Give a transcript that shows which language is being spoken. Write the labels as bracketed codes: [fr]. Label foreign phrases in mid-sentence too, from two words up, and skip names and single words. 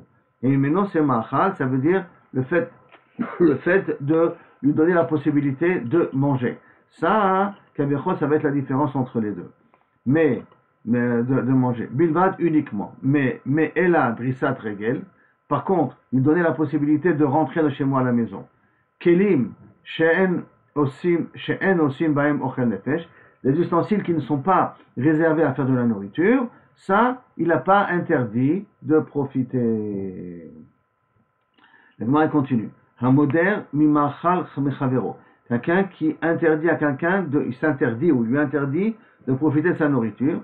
[fr] Et maintenant, c'est ma'achal, ça veut dire le fait de lui donner la possibilité de manger. Ça, ça va être la différence entre les deux. Mais de manger. Bilvad uniquement. Mais elle a [he] דריסת רגל. [fr] Par contre, lui donner la possibilité de rentrer de chez moi à la maison. [he] כלים, שאין עושים בהם אוכל נפש. [fr] Les ustensiles qui ne sont pas réservés à faire de la nourriture, ça, il n'a pas interdit de profiter. Le Gemara continue. [he] המודר ממאכל מחבירו. [fr] Quelqu'un qui interdit à quelqu'un, il s'interdit ou lui interdit de profiter de sa nourriture.